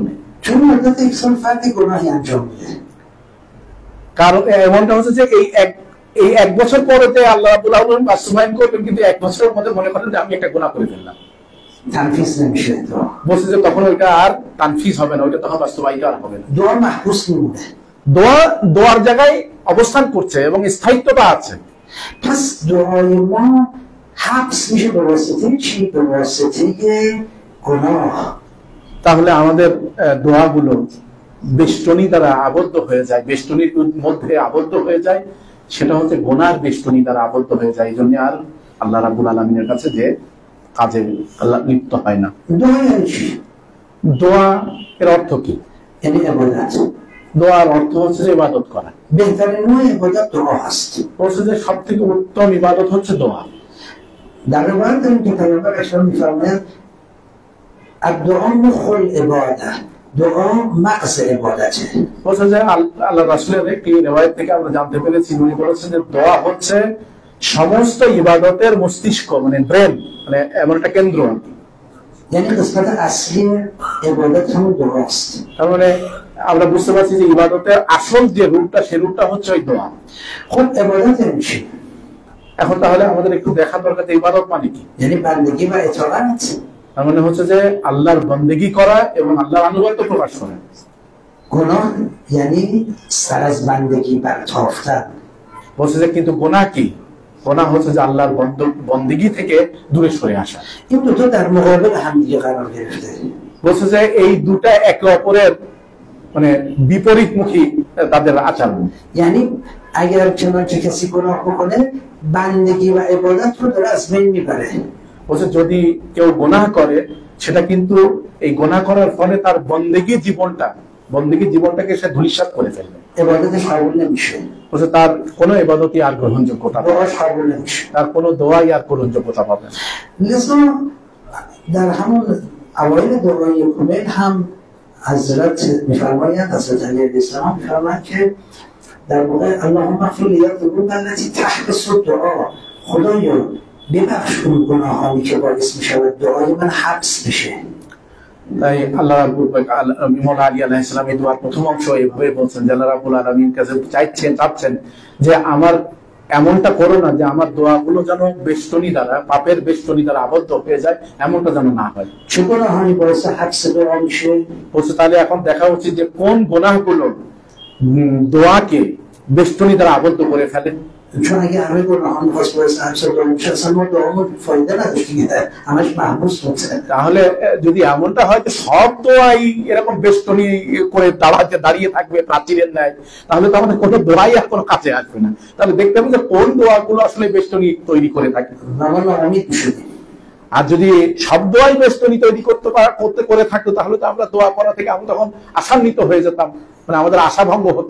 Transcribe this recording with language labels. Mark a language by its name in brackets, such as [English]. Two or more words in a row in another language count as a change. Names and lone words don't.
[Persian] چون مدت یک سال فرد گناهی انجام میده. [Bangla] কারণ এমনটা হচ্ছে যে এই 1 বছর পরে যে [Arabic] الله رب العالمين [Bangla] বাস্তবায়ন করবেন, কিন্তু 1 বছরের মধ্যে মনে করেন যে আমি একটা গুনাহ করে ফেললাম, [Persian] تنفیذ نمیشه. [Bangla] বলছে যে তখন ওইটা আর তানফিজ হবে না, ওইটা তখন বাস্তবায়িত আর হবে না। [Persian] دعا محبوس میمونه. [Bangla] দোয়ার জায়গায় অবস্থান করছে এবং স্থায়িত্বতা আছে। [Persian] پس دعای ما حبس میشه به واسطه چی؟ به واسطه گناه. [Bangla] তাহলে আমাদের দোয়াগুলো বেষ্টনী দ্বারা আবদ্ধ হয়ে যায়, বেষ্টনীর মধ্যে আবদ্ধ হয়ে যায়, সেটা হচ্ছে গুনার বেষ্টনী দ্বারা আবদ্ধ হয়ে যায়। এই জন্য আর আল্লাহ রাব্বুল আলামিনের কাছে যে কাজে আল্লাহ লিপ্ত হয় না। [Persian] دعا یعنی چی؟ [Bangla] দোয়া এর অর্থ কি? [Persian] یعنی عبادت. [Bangla] দোয়ার অর্থ হচ্ছে যে ইবাদত করা। [Persian] بهترین نوع عبادت دعا هست. [Bangla] বলছে যে সব থেকে উত্তম ইবাদত হচ্ছে দোয়া। [Persian] در روایت داریم که پیامبر اسلام میفرماید [Arabic] الدعاء مخ العباده. [Persian] دعا مغز عبادته. [Bangla] বলছে যে আল্লাহ রাসূলের একটি রিওয়ায়াত থেকে আমরা জানতে পেরেছি, উনি বলেছেন যে দোয়া হচ্ছে সমস্ত ইবাদতের মস্তিষ্ক, মানে ব্রেন, মানে এমন একটা কেন্দ্র আর কি। [Persian] یعنی قسمت اصلی عبادت همون دعاست. [Bangla] তার মানে আমরা বুঝতে পারছি যে ইবাদতের আসল যে রূপটা সে রূপটা হচ্ছে ওই দোয়া। [Persian] خب عبادت یعنی چی؟ [Bangla] এখন তাহলে আমাদের একটু দেখা দরকার যে ইবাদত মানে কি। [Persian] یعنی بندگی و اطاعت. [Bangla] তার মানে হচ্ছে যে আল্লাহর বন্দেগী করা এবং আল্লাহর আনুগত্য প্রকাশ করা। [Persian] گناه یعنی سر از بندگی برتافتن. [Bangla] বলছে যে কিন্তু গুনাহ কি? গুনাহ হচ্ছে যে আল্লাহর বন্দেগী থেকে দূরে সরে আসা। [Persian] این دو تا در مقابل هم دیگه قرار گرفته. [Bangla] বলছে যে এই দুটা একে অপরের মানে বিপরীতমুখী তাদের আচরণ। [Persian] یعنی اگر چنانچه کسی گناه بکنه بندگی و عبادت رو داره از بین میبره. [Bangla] বলছে যদি কেউ গুনাহ করে সেটা কিন্তু এই গুনাহ করার ফলে তার বন্দেগী জীবনটাকে সে ধূলিসাৎ করে ফেলবে। [Persian] عبادتش قبول نمیشه. [Bangla] বলছে তার কোনো ইবাদতই আর গ্রহণযোগ্যতা পাবে না, [Persian] دعاش قبول نمیشه. [Bangla] তার কোনো দোয়াই আর গ্রহণযোগ্যতা পাবে না। [Persian] لذا در همون اوایل دعای کمیل هم حضرت میفرمایند، حضرت علی [Arabic] علیه السلام [Persian] میفرمایند که در واقع [Arabic] اللهم اغفر لی الذنوب التي تحبس الدعا، [Persian] خدایا ببخش اون گناهانی که باعث میشود دعای من حبس بشه. [Bangla] তাই আল্লাহ ইমাম আলী [Arabic] عليه السلام [Bangla] এই দোয়ার প্রথম অংশ এইভাবে বলছেন যে আল্লাহ রাব্বুল আলামিন কাছে চাচ্ছেন যে আমার এমনটা করো না যে আমার দোয়াগুলো যেন বেষ্টনী দ্বারা পাপের বেষ্টনী দ্বারা আবদ্ধ হয়ে যায়, এমনটা যেন না হয়। [Persian] چه گناهانی باعث حبس دعا میشه؟ [Bangla] বলছে তাহলে এখন দেখা উচিত যে কোন গুনাহগুলো দোয়াকে বেষ্টনী দ্বারা আবদ্ধ করে ফেলে। [Persian] چون اگه همه گناهان خاص باعث حبس دعا میشه اصلا ما دعامون فایده نداشت دیگه، همش محبوس بود. [Bangla] তাহলে যদি এমনটা হয় যে সব দোয়াই এরকম বেষ্টনী করে দাঁড়িয়ে থাকবে প্রাচীরের ন্যায়, তাহলে তো আমাদের কোনো দোয়াই আর কোনো কাছে আসবে না। তাহলে দেখতে হবে যে কোন দোয়াগুলো আসলে বেষ্টনী তৈরি করে থাকে। অমিত বিষয়। আর যদি সব দোয়াই বেষ্টনী তৈরি করতে করে থাকতো তাহলে তো আমরা দোয়া করা থেকে আমরা তখন আশান্বিত হয়ে যেতাম, মানে আমাদের আশা ভঙ্গ হতো।